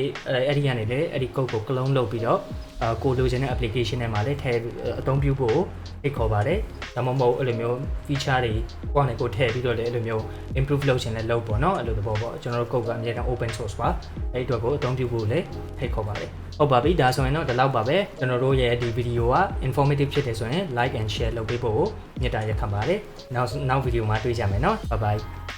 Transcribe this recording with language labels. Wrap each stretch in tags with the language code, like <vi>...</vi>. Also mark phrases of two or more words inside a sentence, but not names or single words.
<my>အဲ့ဒီကနေလည်းအဲ့ဒီ code ကို clone လုပ်ပြီးတော့ကိုလိုချင်တဲ့ application ထဲမှာလည်းထည့်အသုံးပြုဖို့ဖိတ်ခေါ်ပါတယ်ဒါမှမဟုတ်အဲ့လိုမျိုး feature တွေကိုယ့်အနေကိုထည့်ပြီးတော့လည်းအဲ့လိုမျိုး improve လုပ်ချင်တဲ့လုပ်ပေါ့နော်အဲ့လိုသဘောပေါ့ကျွန်တော်တို့ code ကအမြဲတမ်း</my> <en>open source</en> <my>ပါအဲ့ဒီအတွက်ကိုအသုံးပြုဖို့လည်းဖိတ်ခေါ်ပါတယ်ဟုတ်ပါပြီဒါဆိုရင်တော့ဒီလောက်ပါပဲကျွန်တော်တို့ရဲ့ဒီ video က informative ဖြစ်တယ်ဆိုရင်</my> <en>like and share</en> <my>လုပ်ပေးဖို့မေတ္တာရပ်ခံပါတယ်နောက် video မှာတွေ့ကြမယ်နော်</my> <en>bye bye</en>